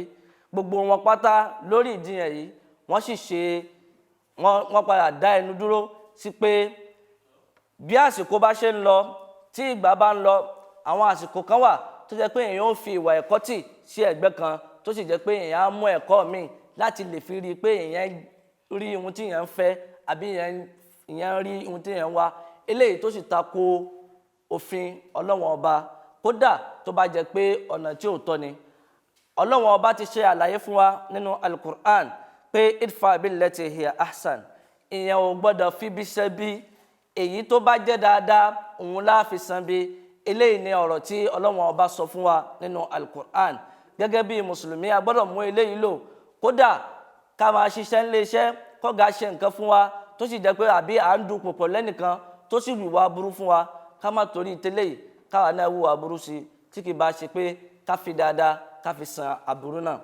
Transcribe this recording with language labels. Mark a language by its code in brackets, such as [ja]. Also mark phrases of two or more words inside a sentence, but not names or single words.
[yo] Gbogbo wọn pátá lórí ìjiyàn yìí wọ́n padà dá ẹnu dúró sí pé bí àsìkò bá ṣe ń lọ, tí ìgbà bá ń lọ, àwọn àsìkò kan wà tó jẹ́ pé èèyàn ó fi ìwà ẹ̀kọ́ tì sí ẹ̀gbẹ́ kan, tó sì jẹ́ pé èèyàn á mú ẹ̀kọ́ míì láti lè fi rí i pé èèyàn rí ohun tí èèyàn ń fẹ́ àbí èèyàn rí ohun tí èèyàn ń wá, eléyìí tó sì tako òfin Ọlọ́run Ọba, kódà tó bá jẹ́ pé ọ̀nà tí ò tọ́ ni. Ọlọ́run Ọba ti ṣe àlàyé fún wa nínú Al-Qur'an pé [ar] ادفع بالتي هي أحسن. [yo] Ìyẹn ò gbọ́dọ̀ fi bí ṣe bí, èyí tó bá jẹ́ dáadáa òun la fi san bí. Eléyìí ni ọ̀rọ̀ tí Ọlọ́run Ọba sọ fún wa nínú Al-Qur'an. Gẹ́gẹ́ bí mùsùlùmí a gbọ́dọ̀ mú eléyìí lò. Kódà ká máa ṣiṣẹ́ nílé iṣẹ́, kọ́gá ṣe nǹkan fún wa tó sì jẹ́ pé àbí à ń dupò pọ̀ lẹ́nìkan tó sì wùwà burú fún wa, ká má torí tẹ́lẹ̀ yìí káwa náà wùwà burú sí i, tí kì bá ṣe pé ká fi dáadáa ká fi san aburú náà.